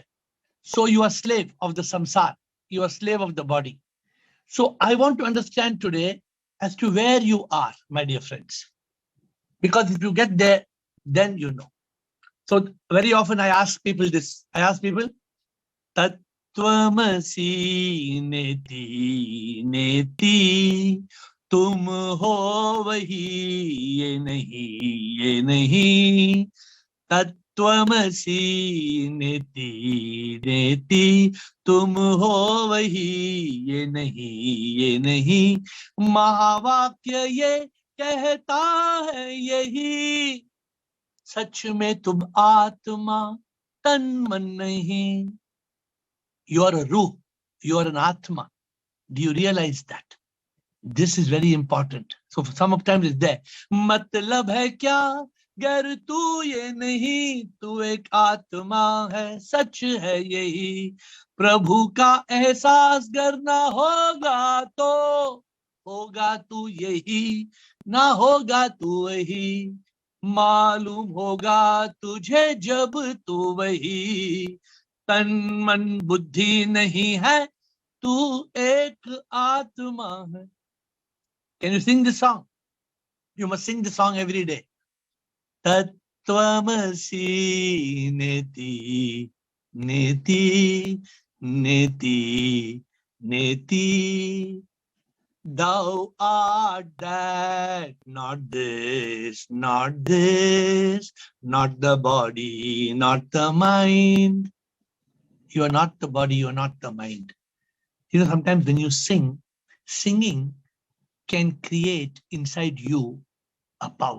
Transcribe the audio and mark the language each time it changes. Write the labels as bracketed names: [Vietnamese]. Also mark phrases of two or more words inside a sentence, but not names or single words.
[English] So you are slave of the samsara. You are slave of the body. So I want to understand today as to where you are, my dear friends. Because if you get there, then you know. So very often I ask people this. I ask people, [Sanskrit] तत्त्वमसि नेति नेति [Hindi] तुम हो वही ये nahi [Sanskrit] तत्त्वमसि नेति नेति [Hindi] तुम हो वही ये नहीं महावाक्य ये कहता है यही सच में तुम आत्मा तन मन नहीं. [English] You are a ruh, you are an atma. Do you realize that? This is very important. So some of times it's there. [Hindi] मतलब है क्या गर तू ये नहीं तू एक आत्मा है सच है यही प्रभु का एहसास करना होगा तो होगा तू यही ना होगा तू वही मालूम होगा तुझे जब तू वही तन मन बुद्धि नहीं है तू एक आत्मा है. [English] Can you sing this song? You must sing the song every day. [Sanskrit] तत्त्वमसि नेति नेति नेति नेति [English] Thou art that, not this, not this, not the body, not the mind. You are not the body, you are not the mind. You know, sometimes when you sing, singing can create inside you a power.